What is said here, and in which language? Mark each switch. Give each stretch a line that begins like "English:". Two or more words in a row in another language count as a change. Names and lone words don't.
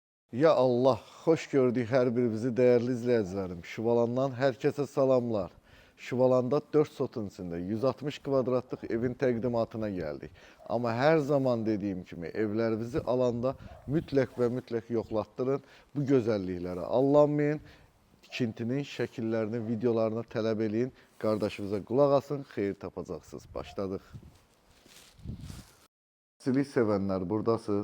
Turkish: Ya Allah, hoş gördük her birimizi değerli izleyicilerim. Şuvalandan herkese salamlar. Şuvalanda 4 sotun içinde 160 kvadratlık evin təqdimatına geldik.
Azerbaijani: Ama her zaman dediğim kimi evlerinizi alanda mütləq ve mütləq yoxlatdırın. Bu gözəlliklərə allanmayın. Tikintinin şəkillərini, videolarını tələb eləyin. Qardaşınıza qulaq asın, xeyir tapacaqsınız. Başladıq. Silik sevənlər buradasınız.